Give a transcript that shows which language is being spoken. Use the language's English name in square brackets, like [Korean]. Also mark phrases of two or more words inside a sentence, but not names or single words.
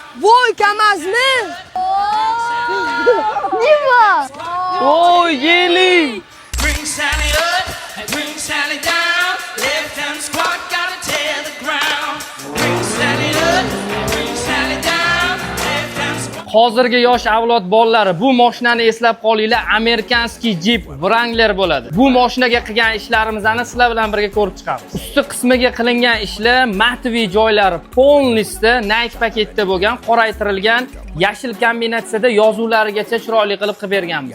[Uzbek] Voy KamAZmi? Nima? Oy, yeling. [English] Bring Sally up, bring Sally down. Left hand squad gotta tear the ground. Bring Sally up, bring Sally down. Left hand squad. [Uzbek] Hozirgi yosh avlod bolalari bu mashinani eslab qolinglar, amerikanskiy Jeep Wrangler bo'ladi. Bu mashinaga qilgan ishlarimizni sizlar bilan birga ko'rib chiqamiz. Usti qismiga qilingan ishlar matviy joylari polnistda Nike paketda bo'lgan, qoraytirilgan, yashil kombinatsiyada yozuvlarigacha chiroyli qilib berganmiz.